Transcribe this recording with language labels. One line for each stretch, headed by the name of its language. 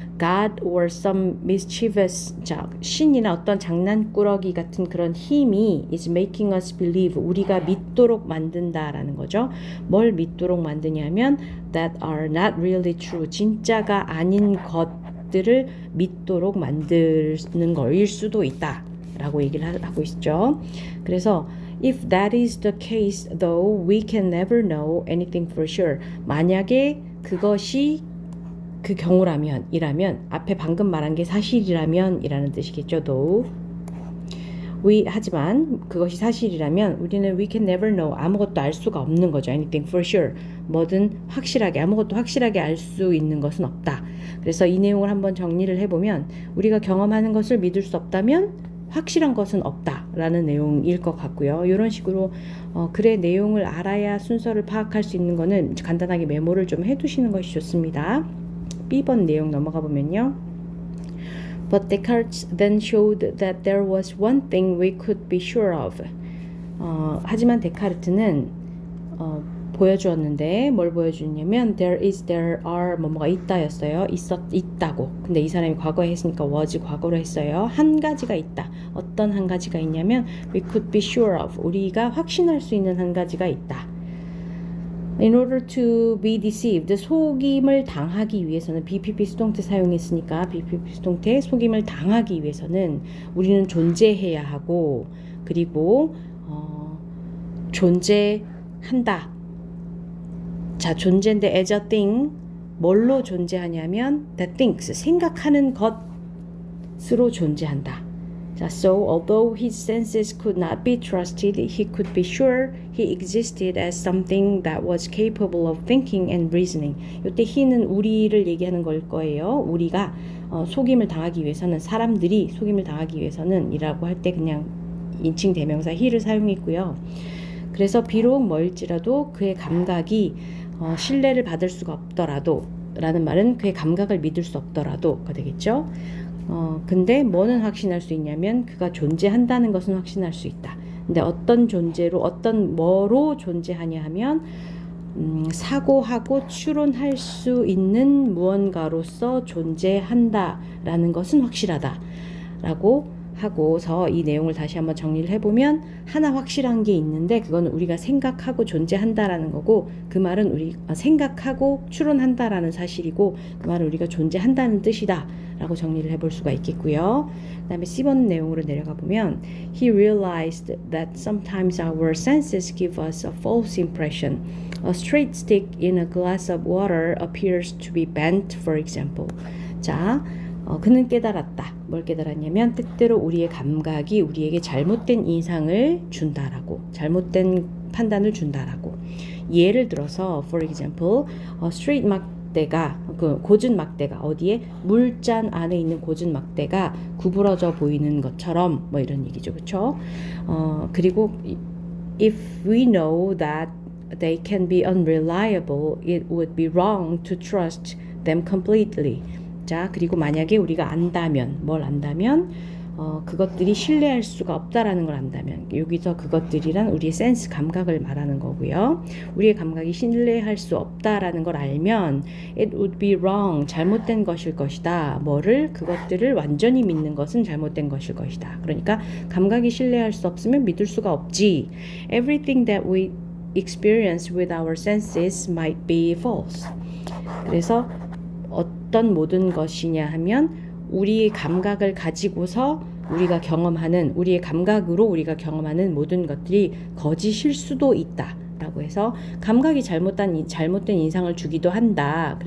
English: God or some mischievous
Korean: 신이나 어떤 장난꾸러기 같은 그런 힘이
English: is making us believe
Korean: 우리가 믿도록 만든다라는 거죠. 뭘 믿도록 만드냐면
English: that are not really true
Korean: 진짜가 아닌 것들을 믿도록 만드는 거일 수도 있다라고 얘기를 하고 있죠. 그래서
English: If that is the case, though, we can never know anything for sure.
Korean: 만약에 그것이 그 경우라면, 앞에 방금 말한 게 사실이라면 이라는 뜻이겠죠,
English: though.
Korean: 하지만 그것이 사실이라면 우리는
English: we can never know,
Korean: 아무것도 알 수가 없는 거죠.
English: anything for sure.
Korean: 뭐든 확실하게, 아무것도 확실하게 알 수 있는 것은 없다. 그래서 이 내용을 한번 정리를 해보면 우리가 경험하는 것을 믿을 수 없다면 확실한 것은 없다라는 내용일 것 같고요. 이런 식으로 글의 내용을 알아야 순서를 파악할 수 있는 거는 간단하게 메모를 좀 해두시는 것이 좋습니다. B번 내용 넘어가 보면요.
English: But Descartes then showed that there was one thing we could be sure of.
Korean: 하지만 데카르트는 보여주었는데 뭘 보여주냐면
English: there are
Korean: 뭐뭐가 있다였어요. 있다고. 근데 이 사람이 과거에 했으니까 was 과거로 했어요. 한 가지가 있다. 어떤 한 가지가 있냐면
English: we could be sure of.
Korean: 우리가 확신할 수 있는 한 가지가 있다.
English: In order to be deceived,
Korean: 속임을 당하기 위해서는 BPP 수동태 사용했으니까 BPP 수동태 속임을 당하기 위해서는 우리는 존재해야 하고 그리고 존재한다. 자, 존재인데
English: as a thing
Korean: 뭘로 존재하냐면
English: that thinks
Korean: 생각하는 것으로 존재한다.
English: 자, so although his senses could not be trusted, he could be sure he existed as something that was capable of thinking and reasoning.
Korean: 이때 he는 우리를 얘기하는 걸 거예요. 우리가 속임을 당하기 위해서는 사람들이 속임을 당하기 위해서는 이라고 할 때 그냥 인칭 대명사 he를 사용했고요. 그래서 비록 뭐일지라도 그의 감각이 신뢰를 받을 수가 없더라도 라는 말은 그의 감각을 믿을 수 없더라도가 되겠죠. 근데 뭐는 확신할 수 있냐면 그가 존재한다는 것은 확신할 수 있다. 근데 어떤 존재로 뭐로 존재하냐 하면 사고하고 추론할 수 있는 무언가로서 존재한다라는 것은 확실하다라고 하고서 이 내용을 다시 한번 정리를 해보면 하나 확실한 게 있는데 그건 우리가 생각하고 존재한다라는 거고 그 말은 우리 생각하고 추론한다라는 사실이고 그 말은 우리가 존재한다는 뜻이다 라고 정리를 해볼 수가 있겠고요. 그 다음에 C번 내용으로 내려가 보면
English: He realized that sometimes our senses give us a false impression. A straight stick in a glass of water appears to be bent, for example.
Korean: 자, 그는 깨달았다. 뭘 깨달았냐면 때때로 우리의 감각이 우리에게 잘못된 인상을 준다라고, 잘못된 판단을 준다라고. 예를 들어서
English: for example,
Korean: 스트레이트 막대가, 그 고준 막대가 어디에 물잔 안에 있는 고준 막대가 구부러져 보이는 것처럼 뭐 이런 얘기죠, 그렇죠?
English: 그리고 if we know that they can be unreliable, it would be wrong to trust them completely.
Korean: 자, 그리고 만약에 우리가 안다면, 뭘 안다면, 그것들이 신뢰할 수가 없다라는 걸 안다면, 여기서 그것들이란 우리의 센스, 감각을 말하는 거고요. 우리의 감각이 신뢰할 수 없다라는 걸 알면,
English: it would be wrong,
Korean: 잘못된 것일 것이다. 뭐를? 그것들을 완전히 믿는 것은 잘못된 것일 것이다. 그러니까 감각이 신뢰할 수 없으면 믿을 수가 없지.
English: Everything that we experience with our senses might be false.
Korean: 그래서 어떤 모든 것이냐 하면 우리의 감각을 가지고서 우리가 경험하는, 우리의 감각으로 우리가 경험하는 모든 것들이 거짓일 수도 있다 라고 해서 감각이 잘못된 인상을 주기도 한다.